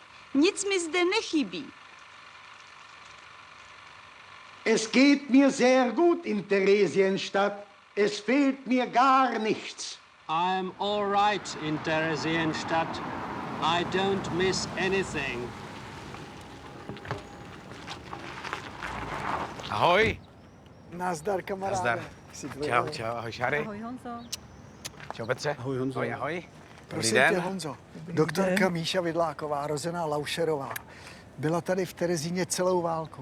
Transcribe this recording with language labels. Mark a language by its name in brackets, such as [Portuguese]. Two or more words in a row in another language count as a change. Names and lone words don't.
[Czech] Nic mi zde nechybí. [German] Es geht mir sehr gut in Theresienstadt. Es fehlt mir gar nichts. [English] I'm all right in Theresienstadt. I don't miss anything. [Czech] Ahoj. Nazdar, kamaráde. Nazdar. Čau, ahoj Šary. Ahoj, Honzo. Čau Petře. Ahoj Honzo. Ahoj. Prosím tě, Honzo, doktorka Míša Vidláková, rozená Laušerová, byla tady v Terezíně celou válku.